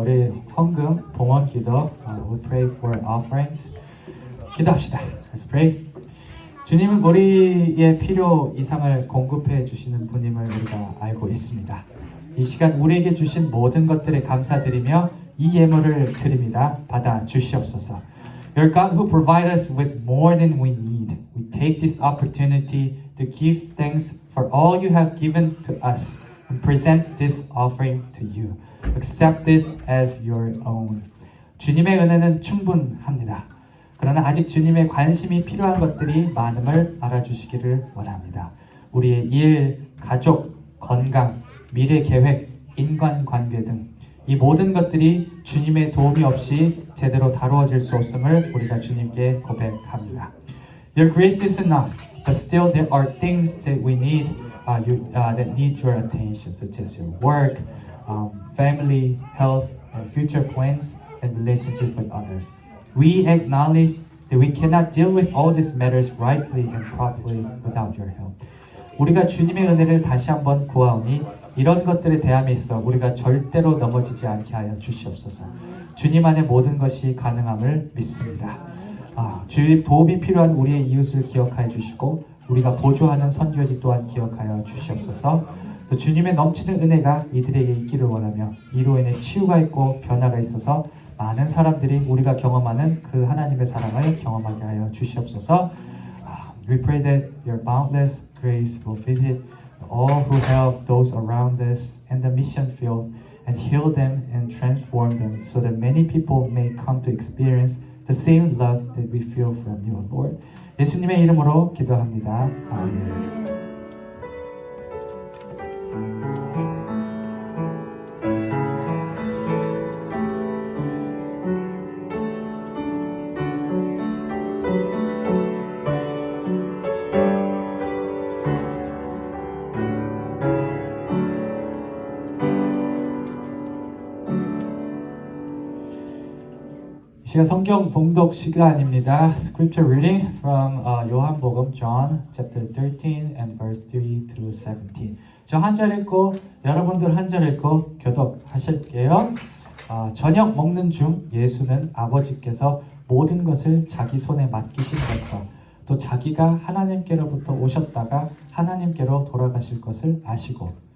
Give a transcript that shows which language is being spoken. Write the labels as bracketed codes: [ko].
[ko] 우리 헌금 봉헌 기도. [en] We pray for offerings. [ko] 기도합시다. [en] Let's pray. [ko] 주님은 우리의 필요 이상을 공급해 주시는 분임을 우리가 알고 있습니다. 이 시간 우리에게 주신 모든 것들에 감사드리며 이 예물을 드립니다. 받아 주시옵소서. [en] You're God who provide us with more than we need. We take this opportunity to give thanks for all you have given to us and present this offering to you. Accept this as your own. [ko] 주님의 은혜는 충분합니다. 그러나 아직 주님의 관심이 필요한 것들이 많음을 알아주시기를 원합니다. 우리의 일, 가족, 건강, 미래 계획, 인간관계 등 이 모든 것들이 주님의 도움이 없이 제대로 다루어질 수 없음을 우리가 주님께 고백합니다. [en] Your grace is enough, but still there are things that we need that need your attention, such as your work, family, health, and future plans and relationship with others. We acknowledge that we cannot deal with all these matters rightly and properly without your help. [ko] 우리가 주님의 은혜를 다시 한번 구하오니 이런 것들에 대함에 있어 우리가 절대로 넘어지지 않게 하여 주시옵소서. 주님 안에 모든 것이 가능함을 믿습니다. 주의 도움이 필요한 우리의 이웃을 기억하여 주시고 우리가 보조하는 선교지 또한 기억하여 주시옵소서. 또 주님의 넘치는 은혜가 이들에게 있기를 원하며 이로 인해 치유가 있고 변화가 있어서 많은 사람들이 우리가 경험하는 그 하나님의 사랑을 경험하게 하여 주시옵소서. [en] We pray that your boundless grace will visit all who help those around us and the mission field and heal them and transform them so that many people may come to experience the same love that we feel from you, Lord. [ko] 예수님의 이름으로 기도합니다. 아멘. 시간 성경 봉독 시간입니다. [en] Scripture reading from 요한복음 John chapter 13 and verse 3 through 17. [ko] 저 한 절 읽고 여러분들 한 절 읽고 교독하실게요. 저녁 먹는 중 예수는 아버지께서 모든 것을 자기 손에 맡기신 것과 또 자기가 하나님께로부터 오셨다가 하나님께로 돌아가실 것을 아시고